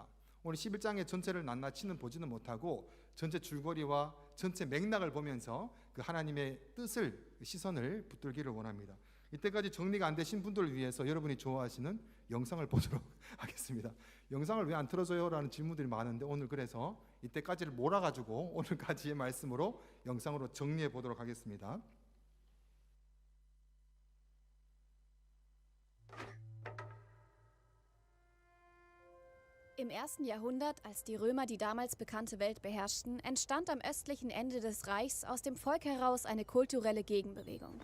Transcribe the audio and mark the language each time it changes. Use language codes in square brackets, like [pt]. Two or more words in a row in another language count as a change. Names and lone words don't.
[ko] 오늘 11장의 전체를 낱낱이는 보지는 못하고 전체 줄거리와 전체 맥락을 보면서 그 하나님의 뜻을, 시선을 붙들기를 원합니다. 이때까지 정리가 안 되신 분들을 위해서 여러분이 좋아하시는 영상을 보도록 하겠습니다. 영상을 왜 안 틀어줘요? 라는 질문들이 많은데 오늘 그래서 이때까지를 몰아가지고 오늘까지의 말씀으로 영상으로 정리해 보도록 하겠습니다. [de] Im 1. Jahrhundert, als die Römer die damals bekannte Welt beherrschten, entstand am östlichen Ende des Reichs aus dem Volk heraus eine kulturelle Gegenbewegung,